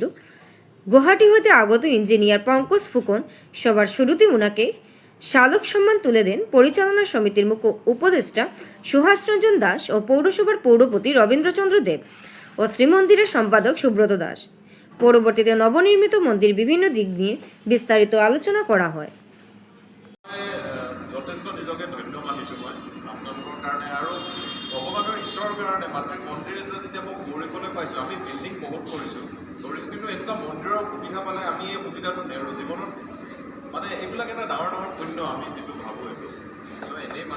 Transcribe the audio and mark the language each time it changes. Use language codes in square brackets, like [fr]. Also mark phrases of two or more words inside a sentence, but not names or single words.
[bn] গুয়াহাটি হতে আগত ইঞ্জিনিয়ার পঙ্কজ ফুকন সবার শুরুতে উনাকে শালক সম্মান তুলে দেন পরিচালনা সমিতির মুখ্য উপদেষ্টা সুহাস রঞ্জন দাস ও পৌরসভার পৌরপতি রবীন্দ্রচন্দ্র দেব ও শ্রীমন্দিরের সম্পাদক সুব্রত দাস। পরবর্তীতে নবনির্মিত মন্দির বিভিন্ন দিক নিয়ে বিস্তারিত আলোচনা করা হয়। [as] যথেষ্ট নিজকে ধন্য মানিছোঁ মই আপোনালোকৰ কাৰণে আৰু ভগৱানৰ ঈশ্বৰৰ কাৰণে। মাত্ৰ মন্দিৰ এটা যেতিয়া মই গৌৰীবলৈ পাইছোঁ, আমি বিল্ডিং বহুত কৰিছোঁ, কিন্তু এনেকুৱা মন্দিৰৰ সুবিধা পালে আমি এই সুবিধাটো নেৰোঁ জীৱনত। এইবিলাক এটা ডাঙৰ ডাঙৰ পুণ্য আমি যিটো ভাবোঁ, এইটো